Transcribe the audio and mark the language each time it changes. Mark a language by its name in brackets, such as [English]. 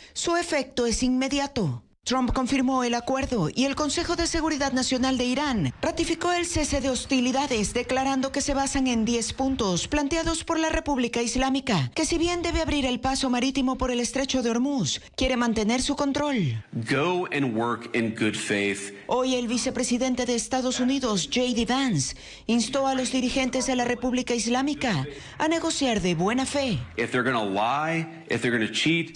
[Spanish] Su efecto es inmediato. Trump confirmó el acuerdo y el Consejo de Seguridad Nacional de Irán ratificó el cese de hostilidades, declarando que se basan en 10 puntos planteados por la República Islámica, que si bien debe abrir el paso marítimo por el estrecho de Hormuz, quiere mantener su control. [English] Go and work in good faith. [Spanish] Hoy el vicepresidente de Estados Unidos, J.D. Vance, instó a los dirigentes de la República Islámica a negociar de buena fe. [English] If they're gonna lie, if they're gonna cheat.